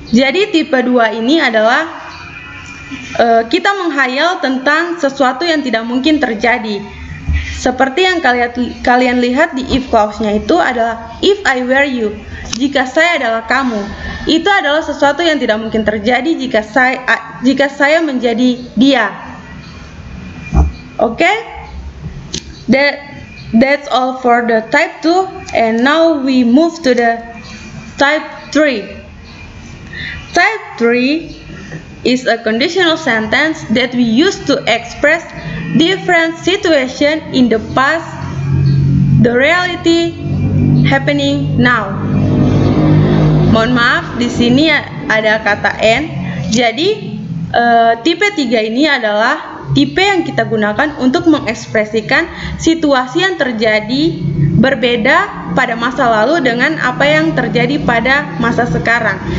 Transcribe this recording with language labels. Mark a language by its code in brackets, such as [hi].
[id] Jadi tipe 2 ini adalah kita menghayal tentang sesuatu yang tidak mungkin terjadi. Seperti yang kalian lihat di if clause-nya itu adalah [en] if I were you, [id] jika saya adalah kamu. Itu adalah sesuatu yang tidak mungkin terjadi jika saya menjadi dia. Okay? [en] That's all for the type 2, and now we move to the type 3. Type 3 is a conditional sentence that we use to express different situation in the past, the reality happening now. [id] Mohon maaf, di sini ada kata N. Jadi tipe 3 ini adalah tipe yang kita gunakan untuk mengekspresikan situasi yang terjadi berbeda pada masa lalu dengan apa yang terjadi pada masa sekarang.